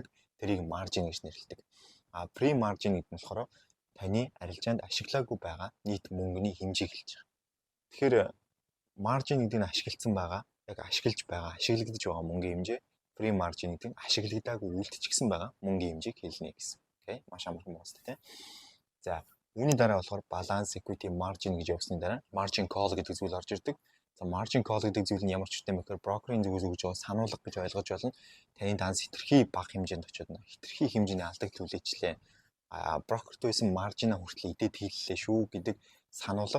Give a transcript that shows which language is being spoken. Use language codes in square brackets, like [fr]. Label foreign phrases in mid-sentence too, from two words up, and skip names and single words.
[mn] Тэрийг margin гэж нэрлэдэг. Pre-margin гэдэг нь болохоор таны арилжаанд ашиглаагүй байгаа нийт мөнгөний хэмжээг хэлж байгаа. Тэгэхээр margin гэдэг нь ашиглагдсан байгаа, яг ашиглаж байгаа, ашиглагдаж байгаа мөнгөний хэмжээ. Pre-margin гэдэг нь ашиглагдаагүй үлдчихсэн байгаа мөнгөний хэмжээг хэлнэ гэсэн. Окей, маш амархан байна шүү дээ. За, үүний дараа болохоор [en] balance, equity, margin [mn] гэж явсны дараа [en] margin call [mn] гэдэг зүйл орж ирдэг. За, [en] margin call [mn] гэдэг зүйл нь ямар ч үстэй мэхээр брокерийн зүгээс өгж байгаа сануулга гэж ойлгож болно. Таны данс хэтэрхий бага хэмжээнд очиод нэ хэтэрхий хэмжээний алдагт үлээчлээ. Брокерт байсан маржинаа хүртэл идэд хийллээ шүү гэдэг сануулга.